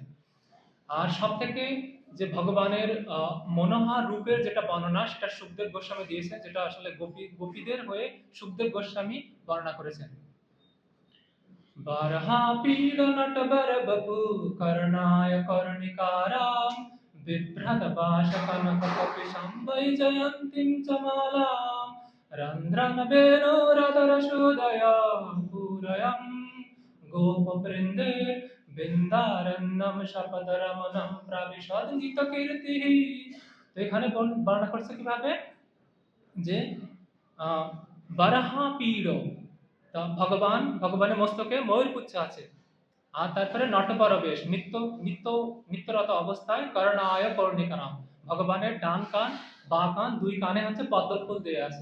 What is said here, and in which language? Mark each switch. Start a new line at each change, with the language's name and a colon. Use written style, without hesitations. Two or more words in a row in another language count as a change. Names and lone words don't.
Bangla: আর সব থেকে যে ভগবানের মনোহর রূপের যেটা বর্ণনা, সেটা সুখদেব গোস্বামী দিয়েছেন, যেটা আসলে গোপীদের হয়ে সুখদেব গোস্বামী বর্ণনা করেছেন।
Sanskrit: বারহা পীড় নটবর বপু করুণায় করুণিকারাম बिभ्रतपाशकनककपिशं वैजयन्तीं च मालां रन्ध्रनवेणोरधरशोदया पूरयं गोपवृन्दे বৃন্দারণ্যম শপদরমণম প্রাবিশদ্গীত কীর্তিঃ।
Bangla: তো এখানে বর্ণনা করছে কিভাবে যে
Sanskrit: বারাহা পীড়,
Bangla: তা ভগবানের মস্তকে ময়ূর পুচ্ছ আছে, আর তারপরে নটপরবেশ নিত্যরত অবস্থায়
Sanskrit: করণায় কর্ণিকারাম,
Bangla: ভগবানের ডান কান বা কান দুই কানে হচ্ছে পদ্ম ফুল দিয়ে আছে।